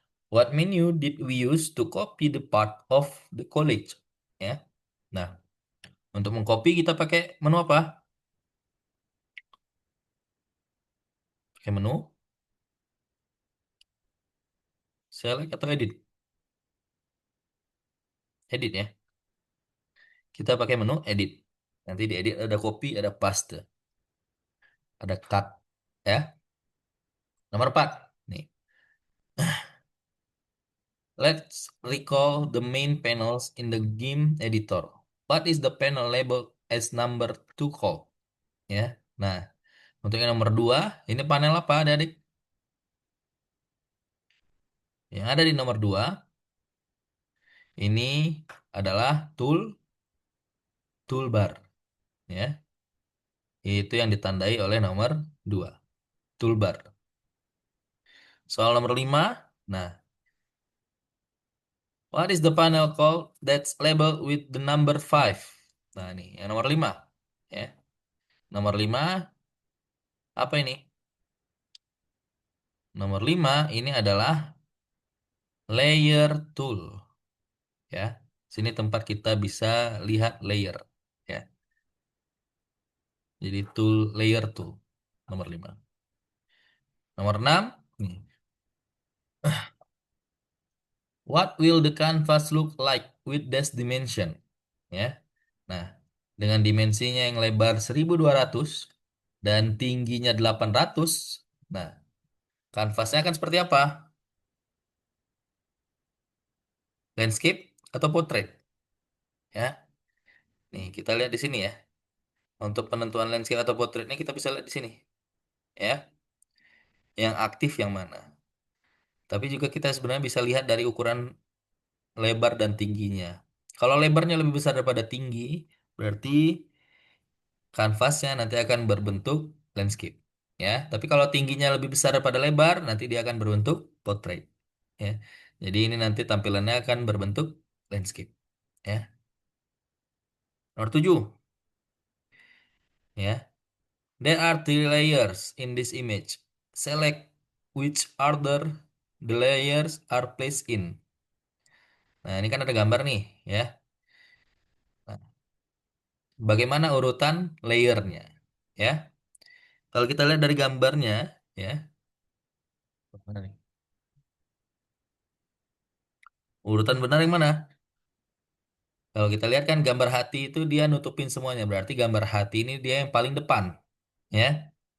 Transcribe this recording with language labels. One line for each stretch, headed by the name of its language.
English: What menu did we use to copy the part of the college?
Indonesian: Ya. Nah, untuk mengcopy kita pakai menu apa? Pakai menu select atau edit? Edit ya. Kita pakai menu edit. Nanti di edit ada copy, ada paste, ada cut ya. Nomor 4. Nih.
English: Let's recall the main panels in the game editor. What is the panel labeled as number 2 call?
Indonesian: Ya. Nah, untuk yang nomor 2, ini panel apa, adik? Yang ada di nomor 2 ini adalah toolbar ya. Itu yang ditandai oleh nomor 2, toolbar. Soal nomor 5.
English: Nah, what is the panel called that's labeled with the number 5?
Indonesian: Nah, ini yang nomor 5 ya. Nomor 5 apa ini? Nomor 5 ini adalah layer tool ya. Sini tempat kita bisa lihat layer ya. Jadi tool layer tool nomor 5. Nomor 6 nih.
English: What will the canvas look like with this dimension?
Indonesian: Ya. Nah, dengan dimensinya yang lebar 1200 dan tingginya 800, nah, kanvasnya akan seperti apa? Landscape atau portrait? Ya. Nih, kita lihat di sini ya. Untuk penentuan landscape atau portraitnya kita bisa lihat di sini. Ya. Yang aktif yang mana? Tapi juga kita sebenarnya bisa lihat dari ukuran lebar dan tingginya. Kalau lebarnya lebih besar daripada tinggi, berarti kanvasnya nanti akan berbentuk landscape. Ya, tapi kalau tingginya lebih besar daripada lebar, nanti dia akan berbentuk portrait. Ya, jadi ini nanti tampilannya akan berbentuk landscape. Ya, nomor 7.
English: Ya, there are three layers in this image. Select which order the layers are placed in.
Indonesian: Nah, ini kan ada gambar nih, ya. Nah, bagaimana urutan layernya, ya? Kalau kita lihat dari gambarnya, ya, mana nih? Urutan benar yang mana? Kalau kita lihat kan gambar hati itu dia nutupin semuanya, berarti gambar hati ini dia yang paling depan, ya.